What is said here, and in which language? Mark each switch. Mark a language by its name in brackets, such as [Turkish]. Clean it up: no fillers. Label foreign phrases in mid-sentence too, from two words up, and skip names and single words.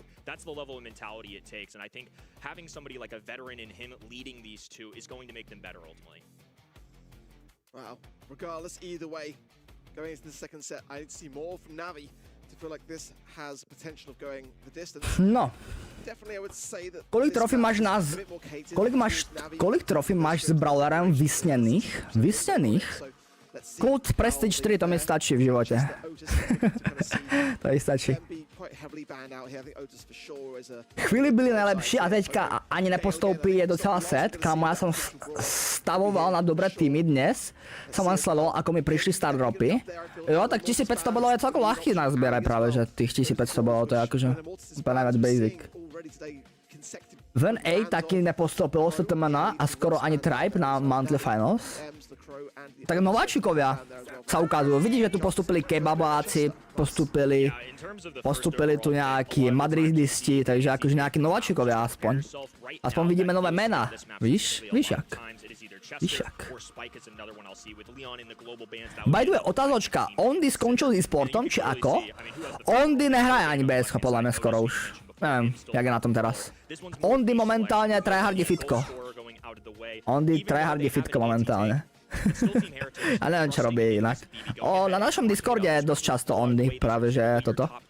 [English] That's the level of mentality it takes, and I think having somebody like a veteran in him leading these two is going to make them better ultimately. Wow. Regardless, either way, going into the second set, I need to see more from Navi to feel like this has potential of going the distance. No. Definitely, I would say that [Czech] Kolik trofí máš kolik trofí máš s brawlerem vysněných? Vysněných? [Slovak] Kult Prestige 4, to mi stačí v živote. To mi stačí. [Czech] Chvíli byli nejlepší a teďka ani nepostoupí, je docela set. Kámo, já jsem stavoval na dobré týmy dnes. [Slovak] Jsem len sledoval, ako mi prišli stardropy. Jo, tak 1500 bodov je celkom ľahký na zbieraj práve, že tých 1500 bodov, to je akože úplne najviac basic. [Czech] Ven A taky nepostoupilo se TMN a skoro ani Tribe na Monthly Finals. [Slovak] Tak nováčikovia sa ukazujú. Vidíš, že tu postupili kebabáci, postupili tu nejakí madridisti, takže akože nejakí nováčikovia aspoň. Aspoň vidíme nové mena. [Czech] Víš? Víš jak? Víš jak? [English] By the way, [Slovak] otázočka. Ondy skončil s e-sportom, či ako? Ondy nehraje ani BSK, podľa mňa skoro už. Neviem, jak je na tom teraz. Ondy momentálne tryhardí fitko. Ondy tryhardí fitko momentálne. A neviem, čo robí inak. Na našom Discorde je dosť často Ondy, práve že toto.